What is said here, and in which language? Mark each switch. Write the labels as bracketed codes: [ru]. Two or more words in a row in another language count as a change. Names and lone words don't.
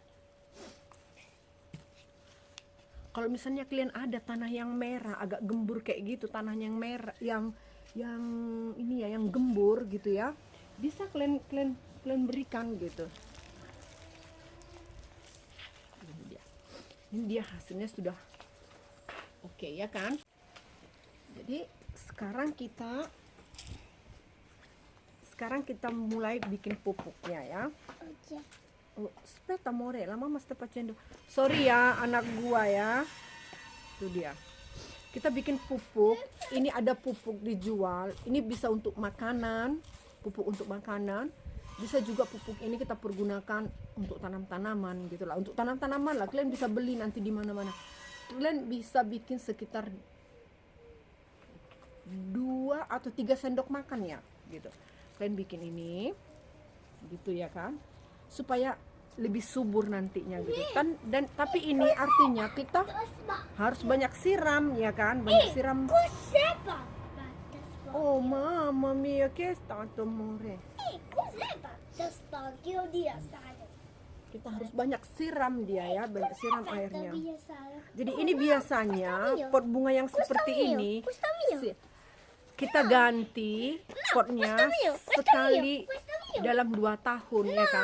[id] Kalau misalnya kalian ada tanah yang merah, agak gembur kayak gitu, tanah yang merah, yang ini ya, yang gembur gitu ya, bisa kalian berikan gitu. Ini dia hasilnya sudah oke ya kan. Jadi sekarang kita mulai bikin pupuknya ya. [it] Aspetta amore, la mamma sta facendo. [id] Sorry ya anak gua ya. Itu dia. Kita bikin pupuk. Ini ada pupuk dijual. Ini bisa untuk makanan, pupuk untuk makanan. Bisa juga pupuk ini kita pergunakan untuk tanam-tanaman gitu lah. Untuk tanam-tanaman lah, kalian bisa beli nanti di mana-mana. Kalian bisa bikin sekitar 2 atau 3 sendok makan ya gitu. Kalian bikin ini gitu ya kan, supaya lebih subur nantinya gitu kan. Dan tapi ini artinya kita harus banyak siram ya kan, banyak siram. [it] Oh mamma mia, che è stato amore? [id] Kita harus banyak siram dia ya, banyak siram airnya. Jadi ini biasanya pot bunga yang seperti ini kita ganti potnya sekali dalam 2 tahun ya kan.